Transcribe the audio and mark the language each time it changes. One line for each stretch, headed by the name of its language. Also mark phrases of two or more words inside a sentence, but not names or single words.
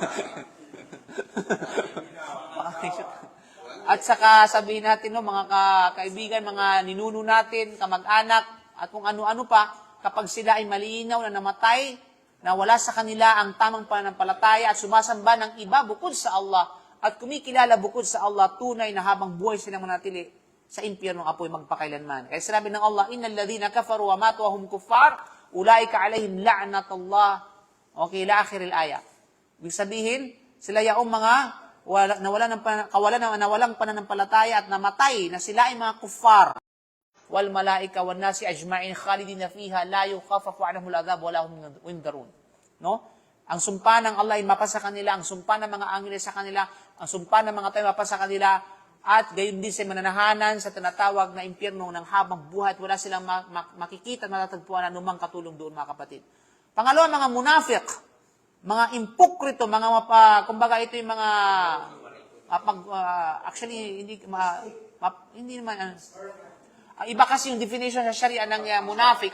Filipino: at saka sabihin natin, no, mga kaibigan, mga ninuno natin, kamag-anak, at kung ano-ano pa, kapag sila ay malinaw na namatay, na wala sa kanila ang tamang pananampalataya at sumasamba ng iba bukod sa Allah, at kumikilala bukod sa Allah, tunay na habang buhay silang manatili sa impyernong apoy magpakailanman. Kaya sinabi ng Allah,
Arabic: إن الذين كفروا وماتوا وهم كفار أولئك عليهم لعنة الله. Okay, إلى آخر الآية.
Filipino: Ibig sabihin, sila yaong mga nawalang pananampalataya at namatay na sila ay mga kuffar.
Arabic: والملائكة والناس أجمعين خالدين فيها لا يخفف عنهم العذاب ولا هم ينظرون.
Filipino: No? Ang sumpa ng Allah ay mapa sa kanila, ang sumpa ng mga anghel sa kanila, ang sumpa ng mga tayo mapa sa kanila, at gayon din sa mananahanan sa tinatawag na impyerno ng habang buhay at wala silang makikita at matatagpuan na anumang katulong doon, mga kapatid. Pangalawa, mga munafik, mga impokrito, mga kumbaga ito yung mga actually hindi naman iba kasi yung definition sa Sharia ng munafik.